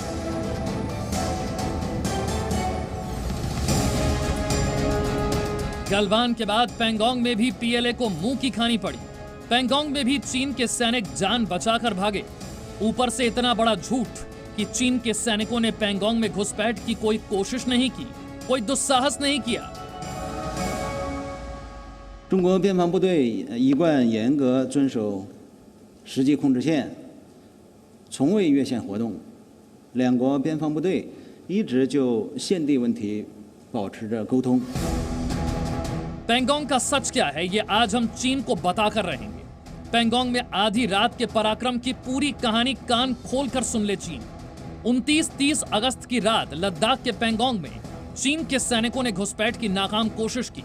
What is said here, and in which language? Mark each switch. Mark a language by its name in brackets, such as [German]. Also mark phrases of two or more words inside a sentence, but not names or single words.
[Hindi] गलवान के बाद पैंगोंग में भी पीएलए को मुंह की खानी पड़ी। पैंगोंग में भी चीन के सैनिक जान बचाकर भागे। ऊपर से इतना बड़ा झूठ कि चीन के सैनिकों ने पैंगोंग में घुसपैठ की कोई कोशिश नहीं की, कोई दुस्साहस नहीं किया। [Chinese] 中国边防部队一贯严格遵守实际控制线，从未越线活动。两国边防部队一直就现地问题保持着沟通。 [Hindi] पैंगोंग का सच क्या है, ये आज हम चीन को बताकर रहेंगे। पैंगोंग में आधी रात के पराक्रम की पूरी कहानी कान खोलकर सुन ले चीन। 29-30 अगस्त की रात लद्दाख के पैंगोंग में चीन के सैनिकों ने घुसपैठ की नाकाम कोशिश की।